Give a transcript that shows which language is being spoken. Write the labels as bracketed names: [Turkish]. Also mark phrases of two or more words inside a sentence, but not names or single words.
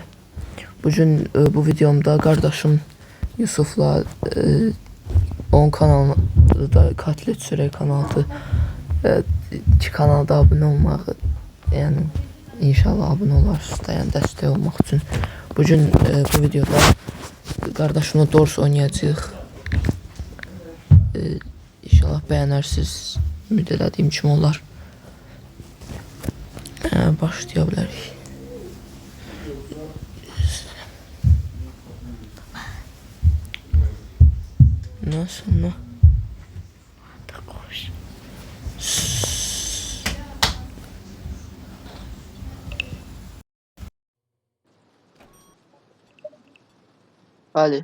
[Turkish] Bugün bu videomda kardeşim Yusuf'la onun kanalında Katlet Sürey kanalı iki kanalda abone olmağı, yani inşallah abone olarsınız, yani destek olmak için. Bugün bu videoda kardeşimle Dors oynayacağıq. İnşallah beğenirsiniz. [Azerbaijani] Ümid etdiyim kimi olar. Başlaya bilərik. [Turkish] Nasıl? [Azerbaijani] Bəli.